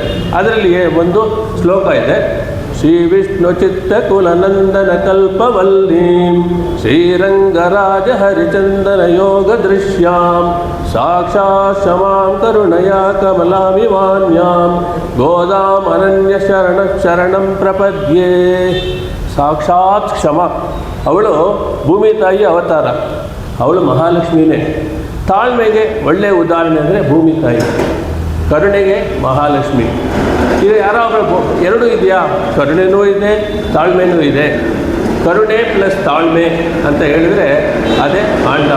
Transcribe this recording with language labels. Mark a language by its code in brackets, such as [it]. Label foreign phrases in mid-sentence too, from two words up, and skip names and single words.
[kn] ಅದರಲ್ಲಿ ಒಂದು ಶ್ಲೋಕ ಇದೆ, [sa] ಶ್ರೀ ವಿಷ್ಣು ಚಿತ್ತ ಕುಲನಂದನ ಕಲ್ಪವಲ್ಲೀಂ ಶ್ರೀರಂಗರಾಜ ಹರಿಚಂದನ ಯೋಗ ದೃಶ್ಯಾಂ ಸಾಕ್ಷಾತ್ ಕ್ಷಮಾಂ ಕರುಣಯಾ ಕಮಲಾಭಿವಾನ್ಯಾಂ ಗೋದಾಂ ಅನನ್ಯ ಶರಣಂ ಪ್ರಪದ್ಯೆ. ಸಾಕ್ಷಾತ್ ಕ್ಷಮ, [kn] ಅವಳು ಭೂಮಿ ತಾಯಿ ಅವತಾರ, ಅವಳು ಮಹಾಲಕ್ಷ್ಮಿನೇ. ತಾಳ್ಮೆಗೆ ಒಳ್ಳೆಯ ಉದಾಹರಣೆ ಅಂದರೆ ಭೂಮಿ ತಾಯಿ, ಕರುಣೆಗೆ ಮಹಾಲಕ್ಷ್ಮಿ. ಇದು ಯಾರೋ ಎರಡೂ ಇದೆಯಾ? ಕರುಣೆನೂ ಇದೆ, ತಾಳ್ಮೆನೂ ಇದೆ. ಕರುಣೆ ಪ್ಲಸ್ ತಾಳ್ಮೆ ಅಂತ ಹೇಳಿದರೆ ಅದೇ ಆಂಡಾಳ್.